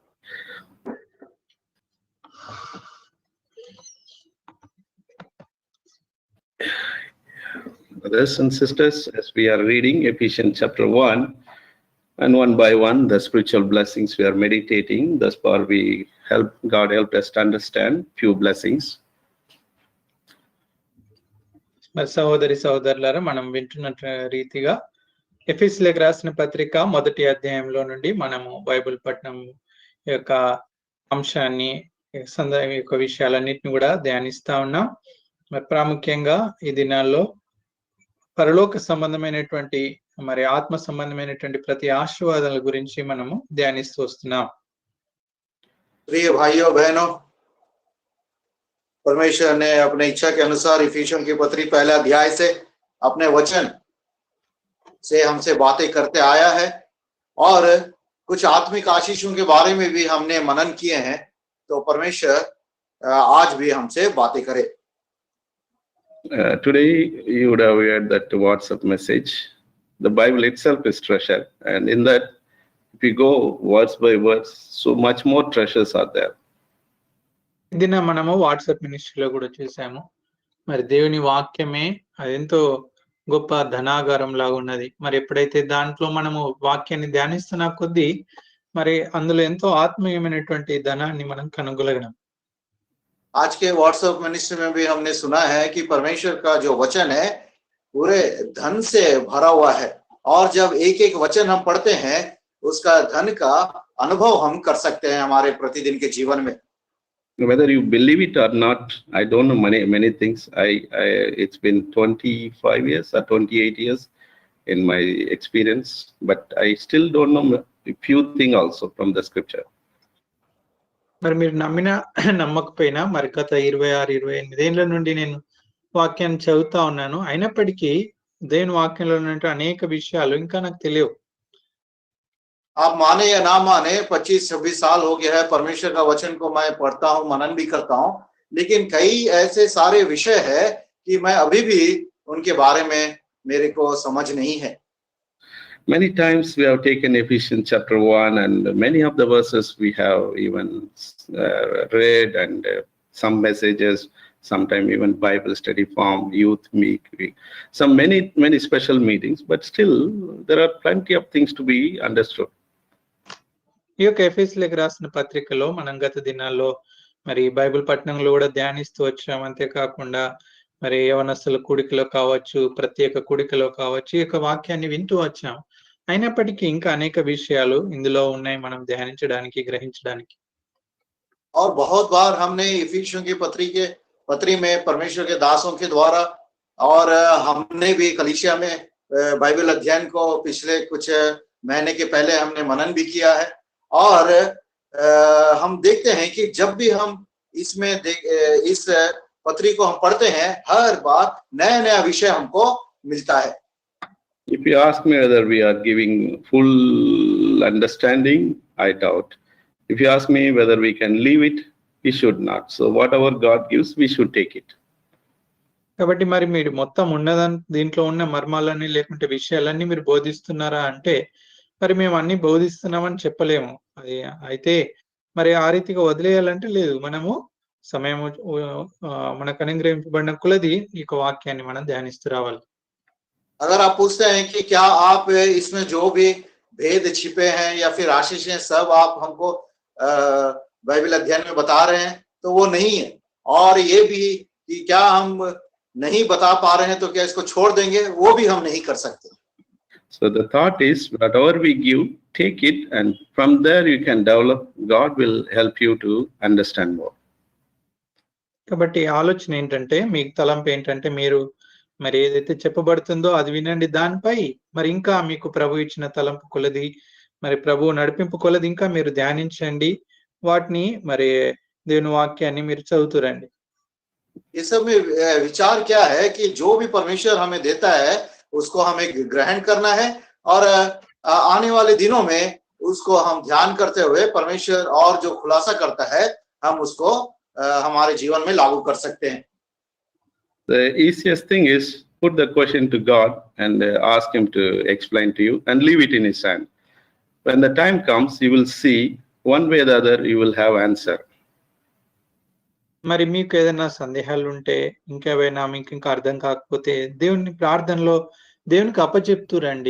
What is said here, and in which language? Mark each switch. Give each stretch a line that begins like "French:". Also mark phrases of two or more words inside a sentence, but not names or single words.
English: Brothers and sisters, as we are reading Ephesians chapter 1, and one by one, the spiritual blessings we are meditating, thus far God helped us to understand few blessings.
Telugu: మరి సహోదరి సహోదరులారా, మనం వింటున్న రీతిగా ఎఫెసీయులకు రాసిన పత్రిక మొదటి అధ్యాయంలో నుండి మనము బైబిల్ పఠనం యొక్క అంశాన్ని యొక్క విషయాలన్నిటిని కూడా ధ్యానిస్తా ఉన్నాం. మరి ప్రాముఖ్యంగా ఈ దినాల్లో పరలోక సంబంధమైనటువంటి మరి ఆత్మ సంబంధమైనటువంటి ప్రతి ఆశీర్వాదాల గురించి మనము ధ్యానిస్తూ వస్తున్నాం.
Hindi: प्रिय भाइयों बहनों, परमेश्वर ने अपने इच्छा के अनुसार इफिसियों की पत्री पहले अध्याय से अपने वचन से हमसे बातें करते आया है, और कुछ आत्मिक आशीषों के बारे में भी हमने मनन किए हैं। तो परमेश्वर आज भी हमसे बातें करे।
English: Today you would have heard that WhatsApp message. The Bible itself is treasure, and in that, if you go words by words, so much more treasures are there.
Telugu: ఇది మనము వాట్సాప్ మినిస్ట్రీలో కూడా చూసాము. మరి దేవుని వాక్యమే అదెంతో గొప్ప ధనాగారం లాగా ఉన్నది. మరి ఎప్పుడైతే దాంట్లో మనము వాక్యాన్ని ధ్యానిస్తున్న కొద్దీ మరి అందులో ఎంతో ఆత్మీయమైనటువంటి ధనాన్ని మనం కనుగొనగలం.
Hindi: आज के व्हाट्सएप मिनिस्ट्री में भी हमने सुना है कि परमेश्वर का जो वचन है पूरे धन से भरा हुआ है, और जब एक एक वचन हम पढ़ते हैं उसका धन का अनुभव हम कर सकते हैं हमारे प्रतिदिन के जीवन में.
English: Whether you believe it or not, I don't know many things. It's been 25 years or 28 years in my experience, but I still don't know a few things also from the scripture.
Telugu: మరి మీరు నమ్మినా నమ్మకపోయినా మరి గత 26-28 ఏళ్ల నుండి నేను వాక్యాన్ని చదువుతా ఉన్నాను. అయినప్పటికీ దేవుని వాక్యంలో ఉన్నటువంటి అనేక విషయాలు ఇంకా నాకు తెలియవు.
Hindi: आप माने या ना माने 25-26 साल हो गया है परमेश्वर का वचन को मैं पढ़ता हूँ, मनन भी करता हूँ, लेकिन कई ऐसे सारे विषय है कि मैं अभी भी उनके बारे में मेरे को समझ नहीं है.
English: Many times we have taken Ephesians chapter 1 and many of the verses we have even read, and some messages, sometime even Bible study form, youth meet, some many special meetings, but still there are plenty of things to be understood.
Telugu: ఈ యొక్క ఎఫెసీయులకు రాసిన పత్రికలో మనం గత దినాల్లో మరి బైబిల్ పఠనంలో కూడా ధ్యానిస్తూ వచ్చాం. అంతేకాకుండా మరి యవనస్తుల కూడికలో కావచ్చు, ప్రత్యేక కూడికలో కావచ్చు, ఈ యొక్క వాక్యాన్ని వింటూ వచ్చాం. అయినప్పటికీ ఇంకా అనేక విషయాలు ఇందులో ఉన్నాయి మనం ధ్యానించడానికి, గ్రహించడానికి.
Hindi: और बहुत बार हमने इफिसियों की पत्री में परमेश्वर के दासों के द्वारा, और हमने भी कलीसिया में बाइबल अध्ययन को पिछले कुछ महीने के पहले हमने मनन भी किया है, और हम देखते हैं कि जब भी हम इसमें इस पत्री को हम पढ़ते हैं हर बार नया नया विषय हमको मिलता है.
English: If you ask me whether we are giving full understanding, I doubt. If you ask me whether we can leave it, we should not. So whatever God gives, we should take it.
Telugu: కాబట్టి మరి మీరు మొత్తం ఉన్నదాన్ని, దీంట్లో ఉన్న మర్మాలన్నీ లేకుంటే విషయాలన్నీ మీరు బోధిస్తున్నారా అంటే మరి మేము అన్ని బోధిస్తున్నామని చెప్పలేము. అది అయితే మరి ఆ రీతిగా వదిలేయాలంటే లేదు. మనము సమయం మనకు అనుగ్రహించబడిన కొలది ఈ వాక్యాన్ని మనం ధ్యానిస్తూ రావాలి.
Hindi: अगर आप पूछते हैं कि क्या आप इसमें जो भी भेद छिपे हैं या फिर आशीष हैं सब आप हमको बाइबल अध्ययन में बता रहे हैं, तो वो नहीं है. और ये भी कि क्या हम नहीं बता पा रहे हैं तो क्या इसको छोड़ देंगे, वो भी हम नहीं कर सकते.
English: So the thought is, whatever we give, take it, and from there you can develop. God will help you to understand more.
Telugu: కాబట్టి ఆలోచన ఏంటంటే, మీకు తలంపు ఏంటంటే, మీరు మరి ఏదైతే చెప్పబడుతుందో అది వినండి. దానిపై మరి ఇంకా మీకు ప్రభు ఇచ్చిన తలంపు కొలది, మరి ప్రభు నడిపింపు కొలది ఇంకా మీరు ధ్యానించండి. వాటిని మరి దేవుని వాక్యాన్ని మీరు చదువుతురండి.
Hindi: ये सब में विचार क्या है कि जो भी परमेश्वर हमें देता है उसको हमें ग्रहण करना है, और आने वाले दिनों में उसको हम ध्यान करते हुए परमेश्वर और जो खुलासा करता है हम उसको हमारे जीवन में लागू कर सकते हैं.
English: The easiest thing is put the question to God and ask him to explain to you and leave it in his hand. When the time comes, you will see one way or the other you will have answer.
Telugu: మరి మీకు ఏదైనా సందేహాలు ఉంటే, ఇంకేమైనా మీకు ఇంకా అర్థం కాకపోతే దేవుని ప్రార్థనలో దేవునికి అప్పచెప్తూ రండి.